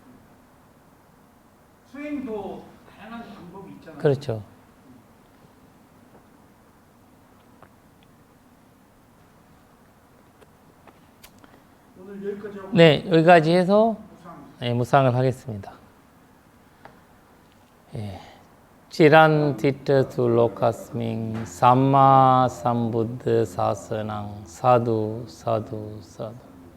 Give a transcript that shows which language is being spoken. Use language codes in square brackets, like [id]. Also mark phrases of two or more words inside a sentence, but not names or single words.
[ko] 수행도 다양한 방법이 있잖아요. 그렇죠. 오늘 여기까지 하고 네, 여기까지 해서 무상. 네, 무상을 하겠습니다. 예. [pi] चिरंतित लोकस्मिन् सम्मा संबुद्ध शासनं साधु साधु साधु